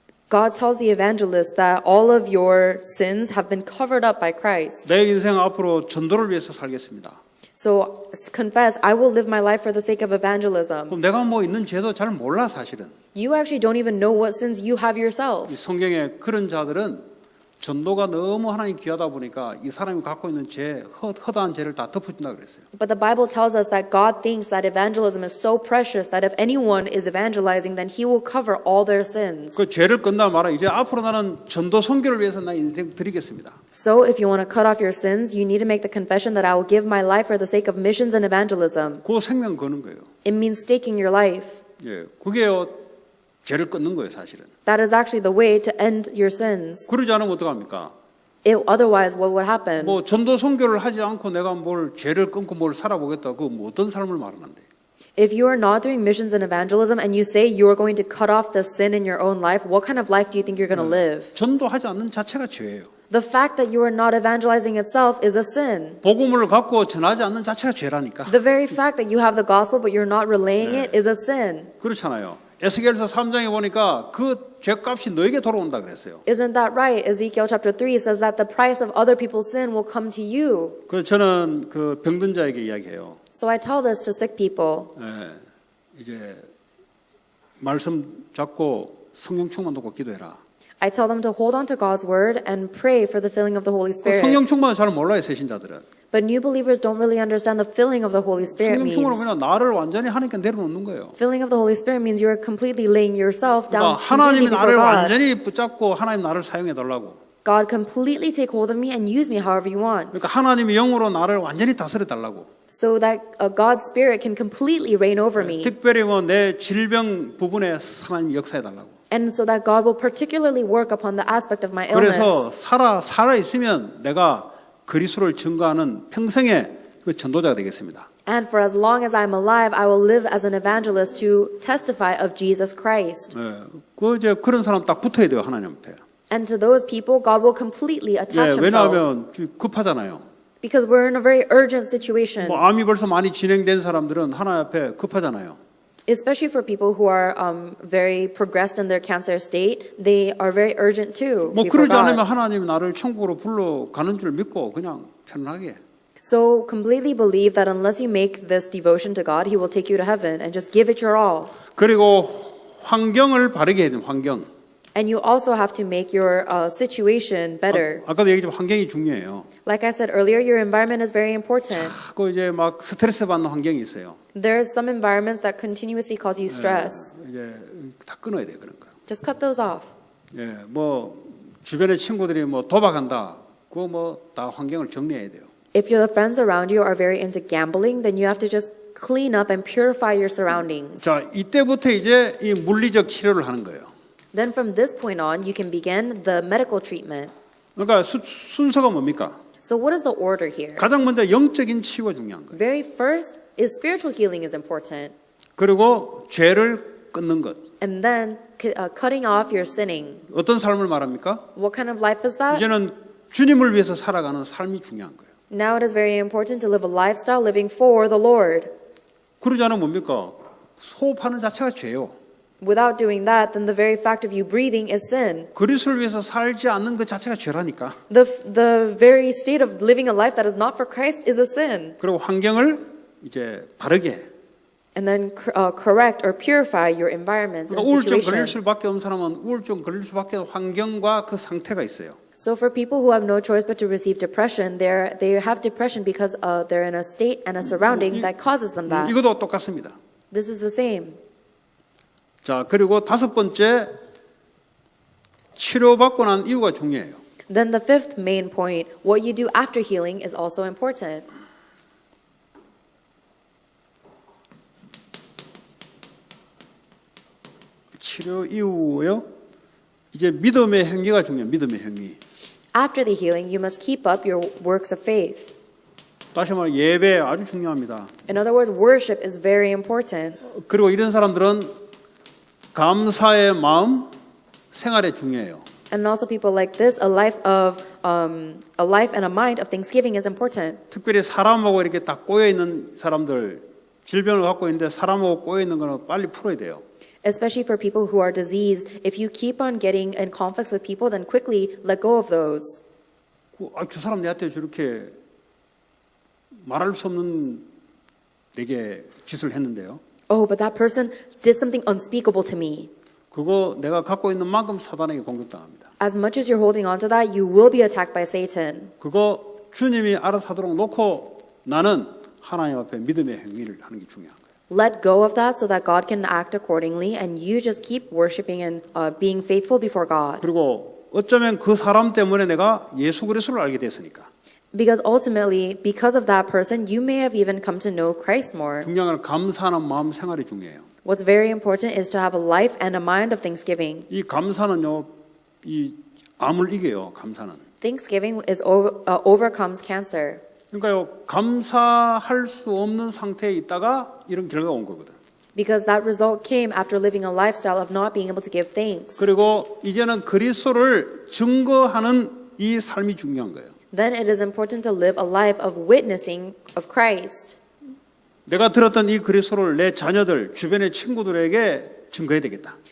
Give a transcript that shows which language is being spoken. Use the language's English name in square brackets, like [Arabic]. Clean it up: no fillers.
[English] God tells the evangelists that all of your sins have been covered up by Christ. [Korean] 내 인생 앞으로 전도를 위해서 살겠습니다. [English] So confess, I will live my life for the sake of evangelism. [Korean] 그럼 내가 뭐 있는 죄도 잘 몰라 사실은. [English] You actually don't even know what sins you have yourself. [Korean] 이 성경에 그런 자들은 전도가 너무 하나님 귀하다 보니까 이 사람이 갖고 있는 죄, 허다한 죄를 다 덮어준다 그랬어요. [English] But the Bible tells us that God thinks that evangelism is so precious that if anyone is evangelizing, then He will cover all their sins. [Korean] 그 죄를 끝나 말아 이제 앞으로 나는 전도 선교를 위해서 나 인생 드리겠습니다. [English] So if you want to cut off your sins, you need to make the confession that I will give my life for the sake of missions and evangelism. [Korean] 그 생명 거는 거예요. [English] It means staking your life. [Korean] 예, 그게요 죄를 끊는 거예요 사실은. [English] That is actually the way to end your sins. [Korean] 그러지 않으면 어떡합니까? [English] Otherwise, what would happen? [Korean] 뭐 전도 선교를 하지 않고 내가 뭘 죄를 끊고 뭘 살아보겠다. 그 뭐 어떤 삶을 말하는데? [English] If you are not doing missions and evangelism and you say you are going to cut off the sin in your own life, what kind of life do you think you're going to live? [Korean] 전도하지 않는 자체가 죄예요. [English] The fact that you are not evangelizing itself is a sin. [Korean] 복음을 갖고 전하지 않는 자체가 죄라니까. [English] The very fact that you have the gospel but you're not relaying it is a sin. [Korean] 그렇잖아요. 에스겔서 3장에 보니까 그 죄값이 너에게 돌아온다 그랬어요. [English] Isn't that right? Ezekiel chapter 3 says that the price of other people's sin will come to you. [Korean] 그래서 저는 그 병든 자에게 이야기해요. [English] So I tell this to sick people. [Korean] 예, 이제 말씀 잡고 성령 충만 받고 기도해라. [English] I tell them to hold on to God's word and pray for the filling of the Holy Spirit. [Korean] 성령 충만을 잘 몰라요, 새신자들은. [English] But new believers don't really understand the filling of the Holy Spirit [Korean] 성령 충만은 [English] means. [Korean] 그냥 나를 완전히 하나님께 내려놓는 거예요. [English] Filling of the Holy Spirit means you're completely laying yourself down [Korean] 그러니까 하나님이 [English] completely [Korean] 나를 [English] before God. [Korean] 완전히 붙잡고 하나님 나를 사용해 달라고. [English] God completely take hold of me and use me however you want. [Korean] 그러니까 하나님이 영으로 나를 완전히 다스려 달라고. [English] So that God's Spirit can completely reign over me. [Korean] 특별히 뭐 내 질병 부분에 하나님 역사해 달라고. [English] And so that God will particularly work upon the aspect of my illness. [Korean] 그래서 살아 있으면 내가 그리스도를 증거하는 평생의 그 전도자가 되겠습니다. [English] And for as long as I'm alive, I will live as an evangelist to testify of Jesus Christ. [Korean] 그 이제 그런 사람 딱 붙어야 돼요 하나님 앞에. [English] And to those people, God will completely attach Himself. [Korean] 왜냐하면 급하잖아요. [English] Because we're in a very urgent situation, [Korean] 뭐 암이 벌써 많이 진행된 사람들은 하나님 앞에 급하잖아요. [English] especially for people who are very progressed in their cancer state. They are very urgent too. [Korean] 뭐 [English] before [Korean] 그러지 않으면 [English] God. [Korean] 하나님 나를 천국으로 불러가는 줄 믿고 그냥 편하게. [English] So completely believe that unless you make this devotion to God, He will take you to heaven and just give it your all. [Korean] 그리고 환경을 바르게 해야 돼요. 환경. [English] And you also have to make your situation better. [Korean] 아까도 얘기했지만 환경이 중요해요. [English] Like I said earlier, your environment is very important. [Korean] 그 이제 막 스트레스 받는 환경이 있어요. [English] There's some environments that continuously cause you stress. [Korean] 이제 다 끊어야 돼요. 그런 거. [English] Just cut those off. [Korean] 예, 뭐 주변의 친구들이 뭐 도박한다. 그거 뭐 다 환경을 정리해야 돼요. [English] If your friends around you are very into gambling, then you have to just clean up and purify your surroundings. [Korean] 자, 이때부터 이제 이 물리적 치료를 하는 거예요. [English] Then from this point on, you can begin the medical treatment. [Korean] 그러니까 순서가 뭡니까? [English] So what is the order here? [Korean] 가장 먼저 영적인 치유가 중요한 거예요. [English] Very first is spiritual healing is important. [Korean] 그리고 죄를 끊는 것. [English] And then cutting off your sinning. [Korean] 어떤 삶을 말합니까? [English] What kind of life is that? [Korean] 이제는 주님을 위해서 살아가는 삶이 중요한 거예요. [English] Now it is very important to live a lifestyle living for the Lord. [Korean] 그러지 않으면 뭡니까? 호흡하는 자체가 죄요. [English] Without doing that, then the very fact of you breathing is sin. [Korean] 그리스도를 위해서 살지 않는 것 자체가 죄라니까. [English] The very state of living a life that is not for Christ is a sin. [Korean] 그리고 환경을 이제 바르게. [English] And then correct or purify your environment and [Korean] 그러니까 우울증 걸릴 [English] situation. [Korean] 수밖에 없는 사람은 우울증 걸릴 수밖에 없는 환경과 그 상태가 있어요. [English] So for people who have no choice but to receive depression, they have depression because they're in a state and a surrounding that causes them that. [Korean] 이것도 똑같습니다. [English] This is the same. [Korean] 자, 그리고 다섯 번째 치료받고 난 이유가 중요해요. [English] Then the fifth main point, what you do after healing is also important. [Korean] 치료 이후요. 이제 믿음의 행위가 중요해요. 믿음의 행위. [English] After the healing, you must keep up your works of faith. [Korean] 다시 말해 예배 아주 중요합니다. [English] In other words, worship is very important. [Korean] 그리고 이런 사람들은 감사의 마음 생활에 중요해요. [English] And also people like this, a life and a mind of thanksgiving is important. [Korean] 특별히 사람하고 이렇게 딱 꼬여 있는 사람들, 질병을 갖고 있는데 사람하고 꼬여 있는 거는 빨리 풀어야 돼요. [English] Especially for people who are diseased, if you keep on getting in conflicts with people, then quickly let go of those. [Korean] 저 사람 내한테 저렇게 말할 수 없는 내게 짓을 했는데요. [English] Oh, but that person did something unspeakable to me. [Korean] 그거 내가 갖고 있는 만큼 사단에게 공격당합니다. [English] As much as you're holding on to that, you will be attacked by Satan. [Korean] 그거 주님이 알아서 하도록 놓고 나는 하나님 앞에 믿음의 행위를 하는 게 중요한 거예요. [English] Let go of that so that God can act accordingly, and you just keep worshiping and being faithful before God. [Korean] 그리고 어쩌면 그 사람 때문에 내가 예수 그리스도를 알게 됐으니까. [English] Because ultimately, because of that person, you may have even come to know Christ more. [Korean] 중요한 건 감사하는 마음 생활이 중요해요. [English] What's very important is to have a life and a mind of thanksgiving. [Korean] 이 감사는요, 이 암을 이겨요. 감사는. [English] Thanksgiving is overcomes cancer. [Korean] 그러니까요, 감사할 수 없는 상태에 있다가 이런 결과가 온 거거든. [English] Because that result came after living a lifestyle of not being able to give thanks. [Korean] 그리고 이제는 그리스도를 증거하는 이 삶이 중요한 거예요. [English] Then it is important to live a life of witnessing of Christ. [Korean] 내가 들었던 이 그리스도를 내 자녀들, 주변의 친구들에게 증거해야 되겠다.